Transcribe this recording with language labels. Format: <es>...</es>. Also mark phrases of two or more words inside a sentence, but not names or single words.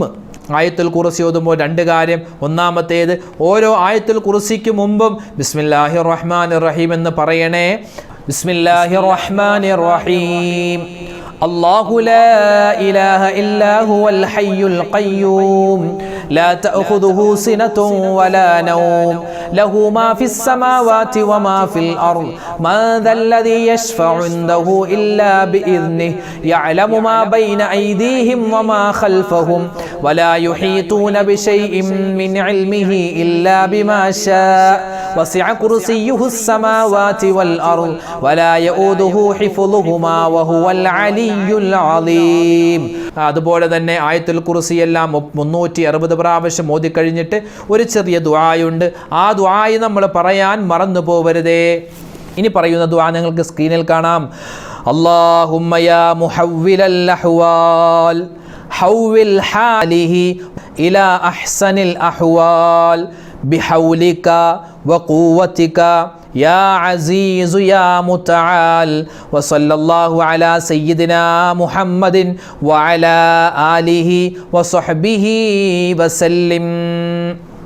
<ml>ആയത്തുൽ കുർസി ഓതുമ്പോൾ 2 കാര്യം. ഒന്നാമത്തേത്, ഓരോ ആയത്തുൽ കുർസിക്ക് മുമ്പും</ml> <ar>بسم الله الرحمن الرحيم</ar> <ml>എന്ന് പറയണേ.</ml> <ar>بسم الله الرحمن الرحيم. الله لا إله إلا هو الحي القيوم لا تأخذه سنة ولا نوم له ما في السماوات وما في الأرض من ذا الذي يشفع عنده إلا بإذنه يعلم ما بين أيديهم وما خلفهم ولا يحيطون بشيء من علمه إلا بما شاء وسع كرسيه السماوات والأرض ولا يؤوده حفظهما وهو العلي العظيم.</ar> <ml>അതുപോലെ തന്നെ ആയത്തുൽ കുർസി എല്ലാം 360 പ്രാവശ്യം ഓതി കഴിഞ്ഞിട്ട് ഒരു ചെറിയ ദുആയുണ്ട്. ആ ദുആയി നമ്മൾ പറയാൻ മറന്നു പോവരുതേ. ഇനി പറയുന്ന ദുആ നിങ്ങൾക്ക് സ്ക്രീനിൽ കാണാം.</ml> <ar>اللهم يا محول الأحوال حول حاله إلى أحسن الأحوال بحولك وقوتك يا عزيز يا متعال وصلى الله على سيدنا محمد وعلى آله وصحبه وسلم.</ar>